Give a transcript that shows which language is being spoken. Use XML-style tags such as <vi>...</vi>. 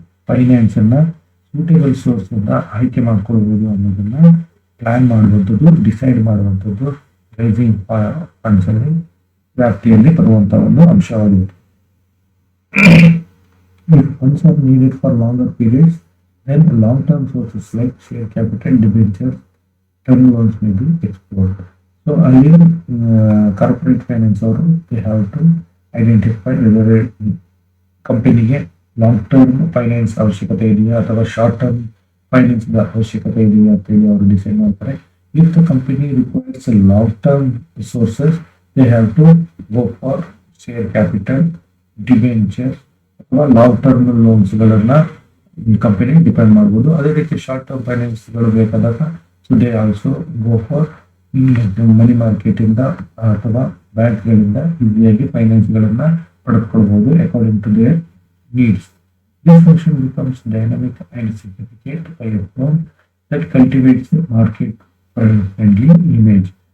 <kn>Finance ಅನ್ನ suitable source ಇಂದ ಆಯ್ಕೆ ಮಾಡ್ಕೊಳ್ಬಹುದು ಅನ್ನೋದನ್ನ ಪ್ಲಾನ್ ಮಾಡುವಂಥದ್ದು, ಡಿಸೈಡ್ ಮಾಡುವಂಥದ್ದು ರೈಸಿಂಗ್ ಫಂಡ್ಸ್ ಅಲ್ಲಿ ವ್ಯಾಪ್ತಿಯಲ್ಲಿ ಬರುವಂತಹ ಒಂದು ಅಂಶವಾಗಿದೆ.</kn> <en>If funds are needed for longer periods, then long-term sources like share capital, debentures, term loans may be explored. So earlier, corporate finance</en> <kn>ಅವರು</kn> <en>they have to identify whether</en> <kn>ಕಂಪನಿಗೆ long term finance ಅವಶ್ಯಕತೆ ಇದೆಯಾ ಅಥವಾ short term finance ಅವಶ್ಯಕತೆ ಇದೆಯಾ ಅಂತ ಹೇಳಿ ಅವರು ಡಿಸೈಡ್ ಮಾಡ್ತಾರೆ.</kn> <en>if the company requires long term resources they have to go for share capital, debenture</en> <kn>ಅಥವಾ ಲಾಂಗ್ ಟರ್ಮ್ ಲೋನ್ಸ್ ಗಳನ್ನ ಕಂಪನಿ ಡಿಪೆಂಡ್ ಮಾಡಬಹುದು. ಅದೇ ರೀತಿ ಶಾರ್ಟ್ ಟರ್ಮ್ ಫೈನಾನ್ಸ್ ಗಳು ಬೇಕಾದಾಗ</kn> <en>so they also go for money market</en> <kn>ಇಂದ ಅಥವಾ ಬ್ಯಾಂಕ್ ಗಳಿಂದ ಈಸಿಯಾಗಿ ಫೈನಾನ್ಸ್ ಗಳನ್ನ ಪಡೆದುಕೊಳ್ಬಹುದು</kn> <en>According to their needs. This function becomes dynamic and significant by a firm that cultivates a market friendly image.</en>